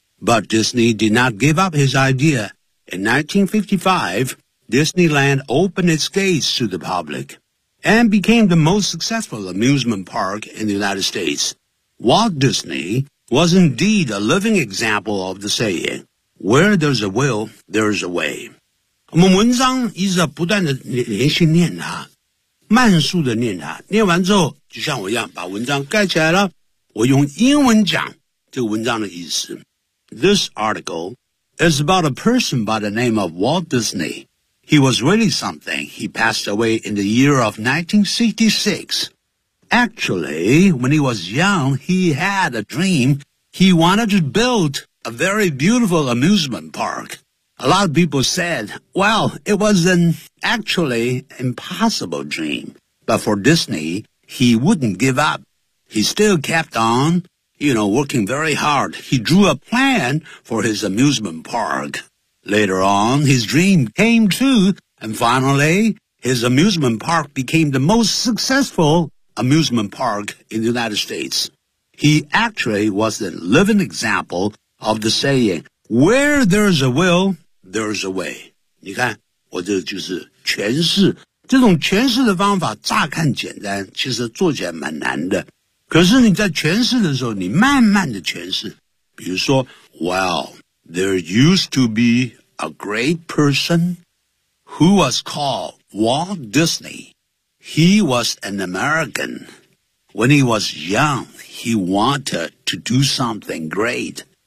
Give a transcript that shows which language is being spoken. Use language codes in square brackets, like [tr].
[en] But Disney did not give up his idea. In 1955, Disneyland opened its gates to the public. And became the most successful amusement park in the United States. Walt Disney was indeed a living example of the saying, where there's a will, there's a way. [zh] 我们文章一直不断的连续念它，慢速的念它，念完之后就像我一样把文章盖起来了，我用英文讲这个文章的意思。 [en] This article is about a person by the name of Walt Disney. He was really something. He passed away in the year of 1966. Actually, when he was young, he had a dream. He wanted to build a very beautiful amusement park. A lot of people said, well, it was an actually impossible dream. But for Disney, he wouldn't give up. He still kept on, you know, working very hard. He drew a plan for his amusement park. Later on, his dream came true, and finally, his amusement park became the most successful amusement park in the United States. He actually was the living example of the saying, where there's a will, there's a way. [zh] 你看，我这就是诠释。这种诠释的方法乍看简单，其实做起来蛮难的。可是你在诠释的时候，你慢慢的诠释。比如说 [en] well,There used to be a great person who was called Walt Disney. He was an American. When he was young, he wanted to do something great.